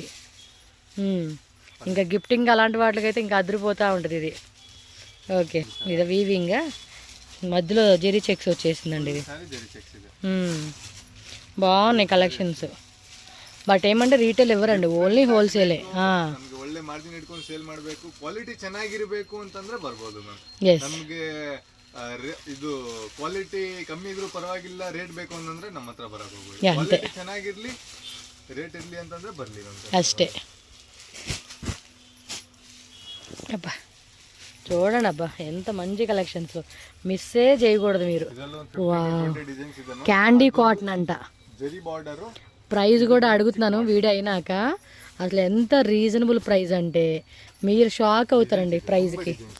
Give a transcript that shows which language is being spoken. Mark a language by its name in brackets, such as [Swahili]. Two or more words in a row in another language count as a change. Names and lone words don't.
[Telugu] ఇంకా గిఫ్టింగ్ అలాంటి వాటికైతే ఇంకా అదిరిపోతూ ఉంటుంది ఇది. ఓకే, ఇది వీవింగ్ మధ్యలో జెరీ చెక్స్ వచ్చేసిందండి ఇది. బాగున్నాయి కలెక్షన్స్. బట్ ఏమంటే రీటైల్ ఇవ్వరండి, [English] only wholesale. [Kannada] ಒಳ್ಳೆ ಮಾರ್ಜಿನ್ ಇಟ್ಕೊಂಡು ಸೇಲ್ ಮಾಡಬೇಕು, ಕ್ವಾಲಿಟಿ ಚೆನ್ನಾಗಿರಬೇಕು ಅಂತಂದ್ರೆ ಬರ್ಬೋದು ಮ್ಯಾಮ್. ನಮಗೆ ಇದು ಕ್ವಾಲಿಟಿ ಕಮ್ಮಿ ಇದ್ರೂ ಪರವಾಗಿಲ್ಲ, ರೇಟ್ ಬೇಕು ಅಂತಂದ್ರೆ ನಮ್ಮ ಹತ್ರ ಬರಕ್ ಹೋಗ್ಬೋದು. ಕ್ವಾಲಿಟಿ ಚೆನ್ನಾಗಿರ್ಲಿ, ರೇಟ್ ಇರ್ಲಿ ಅಂತಂದ್ರೆ ಬರ್ಲಿ ಅಷ್ಟೇ. [Telugu] అబ్బా చూడండి, అబ్బా ఎంత మంచి కలెక్షన్స్. మిస్సే చేయకూడదు మీరు. [English] candy cotton [Telugu] అంట. ప్రైస్ కూడా అడుగుతున్నాను వీడియో అయినాక. అసలు ఎంత [English] reasonable price [Telugu] అంటే మీరు షాక్ అవుతారండి ప్రైజ్కి.